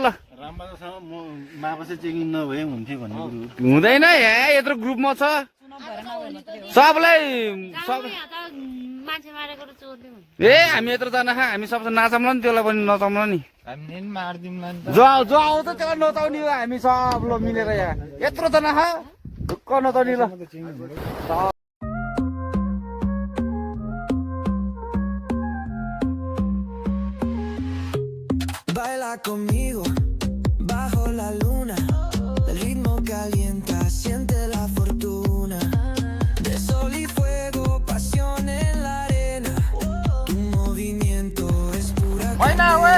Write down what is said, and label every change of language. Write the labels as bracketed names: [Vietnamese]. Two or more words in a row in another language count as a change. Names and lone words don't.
[Nepali] ल हुँदैन है यत्रो ग्रुपमा छ सबलाई सब। ए हामी यत्रो जना हामी सबसे नाचौँला नि, त्यसलाई पनि नचाउँला नि। जो आउँछ त्यसलाई नचाउने हो हामी सब ल मिलेर यहाँ यत्रो जना ढुक्क नचाउने। ल [Spanish] Baila conmigo bajo la luna, el ritmo calienta, siente la fortuna de sol y fuego, pasión en la arena, tu movimiento es pura candela.